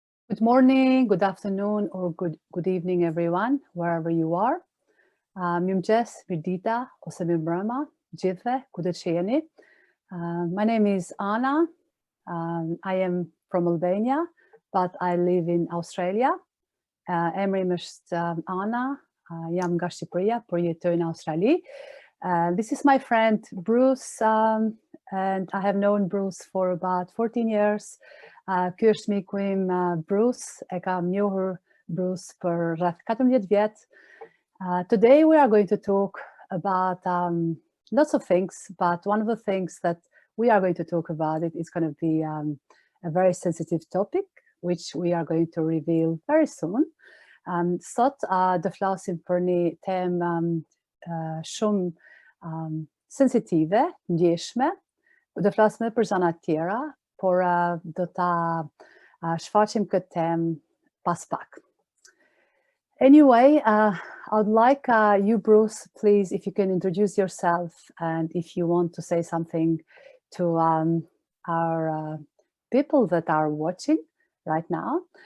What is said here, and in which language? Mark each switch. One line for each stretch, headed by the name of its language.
English: Good morning, good afternoon, or good evening, everyone, wherever you are.
Albanian: Mirëmëngjes, mirdita, ose mirëmbrëma, gjithve, ku do që jeni.
English: My name is Ana. I am from Albania, but I live in Australia.
Albanian: Emri im është Ana, jam nga Shqipëria, por jetoj në Australi.
English: This is my friend Bruce, and I have known Bruce for about 14 years.
Albanian: Ky është miku im Bruce, e kam njohur Bruce për rreth 14 vjet.
English: Today we are going to talk about lots of things, but one of the things that we are going to talk about is going to be a very sensitive topic, which we are going to reveal very soon.
Albanian: Sot do flasim për një temë shumë sensitive, ndjeshme. Do flasim edhe për gjëra të tjera, por do ta shfaqim këtë temë pas pak.
English: Anyway, I would like you, Bruce, please, if you can introduce yourself and if you want to say something to our people that are watching right now.